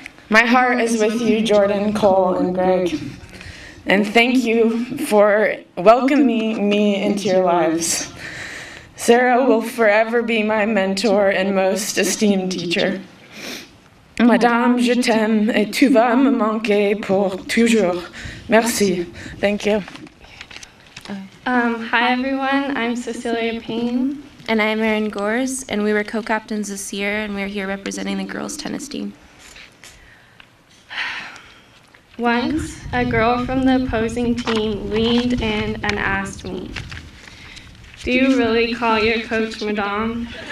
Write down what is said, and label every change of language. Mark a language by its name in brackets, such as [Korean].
[English] My heart is with you, Jordan, Cole, and Greg, and thank you for welcoming me into your lives. Sarah will forever be my mentor and most esteemed teacher. [French] Madame, je t'aime et tu vas me manquer pour toujours. Merci. [English] Thank you. Hi everyone, I'm Cecilia Payne. And I'm Erin Gores, and we were co-captains this year, and we're here representing the girls' tennis team. Once, a girl from the opposing team leaned in and asked me, "Do you really call your coach Madame?"